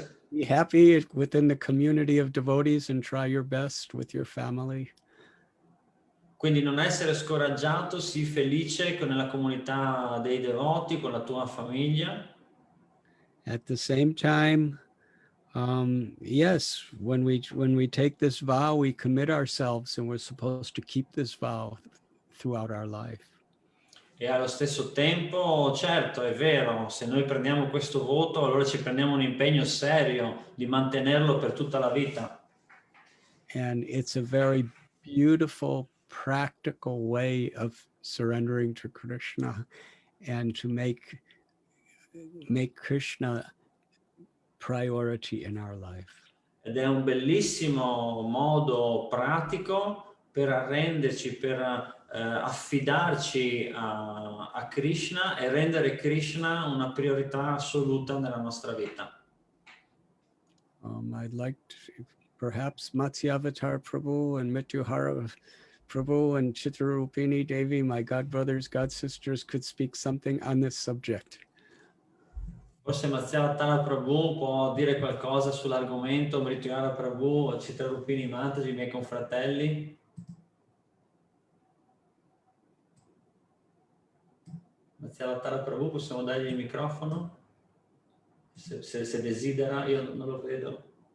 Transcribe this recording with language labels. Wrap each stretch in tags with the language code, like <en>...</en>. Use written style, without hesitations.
<en>be happy within the community of devotees and try your best with your family.</en> <it>Quindi non essere scoraggiato, sii felice nella comunità dei devoti, con la tua famiglia.</it> <en>At the same time, yes, when we take this vow, we commit ourselves, and we're supposed to keep this vow throughout our life.</en> <it>E allo stesso tempo, certo, è vero, se noi prendiamo questo voto, allora ci prendiamo un impegno serio di mantenerlo per tutta la vita.</it> <en>And it's a very beautiful, practical way of surrendering to Krishna and to make Krishna priority in our life.</en> <it>Ed è un bellissimo modo pratico per arrenderci, per affidarci a Krishna e rendere Krishna una priorità assoluta nella nostra vita.</it> <en>I'd like to, perhaps Matsyavatar Prabhu and Mrityuhara Mahaprabhu and Chitrarupini Devi, my god brothers, god sisters, could speak something on this subject.</en> <it>Forse Matsyavatara Prabhu può dire qualcosa sull'argomento, Mrituyara Prabhu, Chitrarupini Mataji, i miei confratelli. Matsyavatara Prabhu, possiamo dargli il microfono? Se desidera, io non lo vedo.</it>